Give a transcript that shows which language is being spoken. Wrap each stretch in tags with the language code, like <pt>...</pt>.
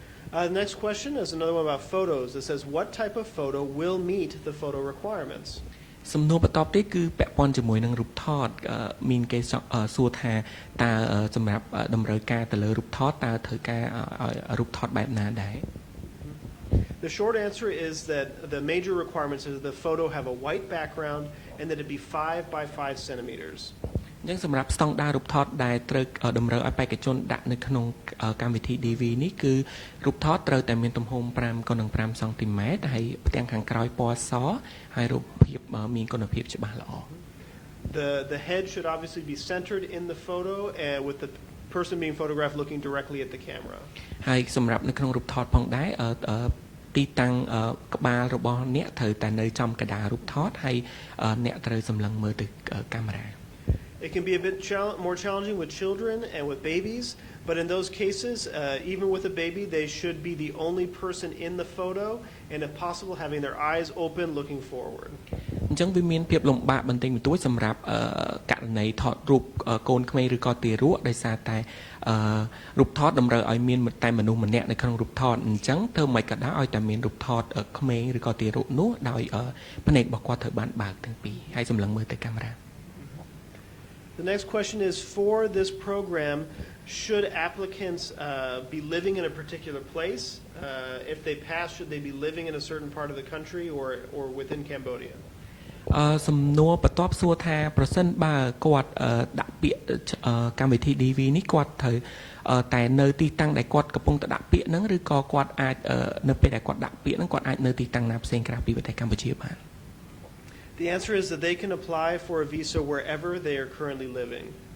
<en>The next question is another one about photos. It says, what type of photo will meet the photo requirements?</en> <km>សំណួរបន្តទៀតគឺពាក់ព័ន្ធជាមួយនឹងរូបថតមានគេសួរថាតើសម្រាប់តម្រូវការទៅលើរូបថតតើត្រូវការរូបថតបែបណាដែរ</km> <en>The short answer is that the major requirements is the photo have a white background and that it be 5 by 5 centimeters.</en> <km>អញ្ចឹងសម្រាប់ស្តង់ដាររូបថតដែលត្រូវតម្រូវឲ្យបេក្ខជនដាក់នៅក្នុងកម្មវិធី DV នេះគឺរូបថតត្រូវតែមានទំហំ5x5 សង់ទីម៉ែត្រហើយផ្ទាំងខាងក្រោយពណ៌សហើយរូបភាពមានគុណភាពច្បាស់ល្អ</km> <en>The head should obviously be centered in the photo with the person being photographed looking directly at the camera.</en> <km>ហើយសម្រាប់នៅក្នុងរូបថតផងដែរទីតាំងក្បាលរបស់អ្នកត្រូវតែនៅចំកណ្ដាលរូបថតហើយអ្នកត្រូវសម្លឹងមើលទៅកាមេរ៉ា</km> <en>It can be a bit more challenging with children and with babies, but in those cases, even with a baby, they should be the only person in the photo, and if possible, having their eyes open, looking forward.</en> <km>អញ្ចឹងវាមានភាពលំបាកបន្តិចបន្តួចសម្រាប់ករណីថតរូបកូនក្មេងឬក៏ទារកដោយសារតែរូបថតតម្រូវឲ្យមានតែមនុស្សម្នាក់នៅក្នុងរូបថតអញ្ចឹងធ្វើមិនក៏ដោយឲ្យតែមានរូបថតក្មេងឬក៏ទារកនោះដោយភ្នែករបស់គាត់ត្រូវបានបើកទាំងពីរហើយសម្លឹងមើលទៅកាមេរ៉ា</km> <en>The next question is, for this program, should applicants be living in a particular place? If they pass, should they be living in a certain part of the country or within Cambodia?</en> <km>សំណួរបន្ទាប់សួរថាប្រសិនបើគាត់ដាក់ពាក្យកម្មវិធី DV នេះគាត់ត្រូវតែនៅទីតាំងដែលគាត់កំពុងតែដាក់ពាក្យហ្នឹងឬក៏គាត់អាចនៅពេលដែលគាត់ដាក់ពាក្យហ្នឹងគាត់អាចនៅទីតាំងណាផ្សេងក្រៅពីប្រទេសកម្ពុជាបាន</km> <en>The answer is that they can apply for a visa wherever they are currently living.</en>